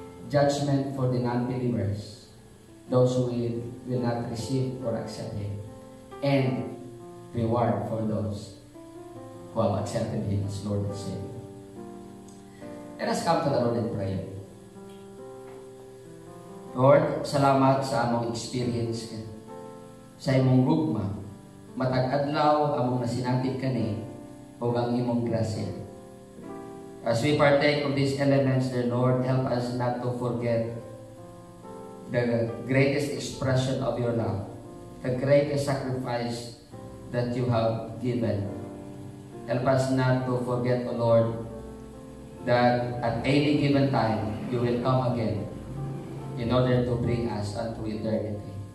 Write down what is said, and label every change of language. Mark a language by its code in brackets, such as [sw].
[en] Judgment for the non-believers, those who will not receive or accept Him, and reward for those who have accepted Him as Lord and Savior. Let us come to the Lord in prayer. [ceb] Lord, salamat sa among [en] experience [ceb] sa imong gugma. Matag adlaw among nasinapit kani ug ang imong grasya. [en] As we partake of these elements, dear Lord, help us not to forget the greatest expression of your love, the greatest sacrifice that you have given. Help us not to forget, O Lord, that at any given time, you will come again in order to bring us unto eternity.